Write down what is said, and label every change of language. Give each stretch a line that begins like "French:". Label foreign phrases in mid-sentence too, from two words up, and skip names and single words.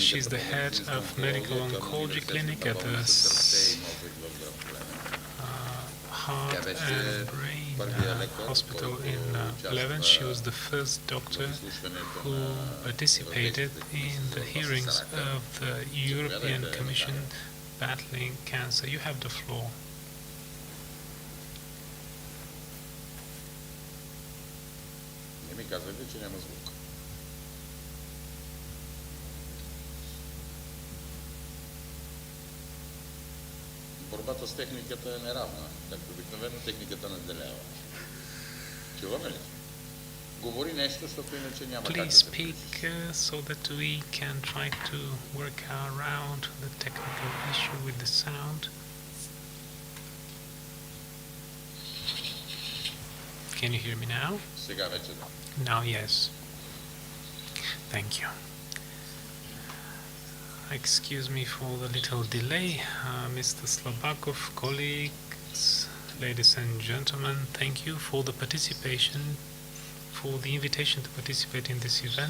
English: She's the head of Medical Oncology Clinic at the Heart and Brain hospital in Pleven. She was the first doctor who participated in the hearings of the European Commission battling cancer. You have the floor.
Bulgarian: Казвайте, че няма звук. Борбата с техниката е неравна. Както обикновено техниката наделява. Чуваме ли? Говори нещо, защото иначе няма как да се
English: Please speak so that we can try to work around the technical issue with the sound. Can you hear me now?
Bulgarian: Сега вече да.
English: Now, yes. Thank you. Excuse me for the little delay. Mr. Slabakov, colleagues, ladies and gentlemen, thank you for the participation, for the invitation to participate in this event.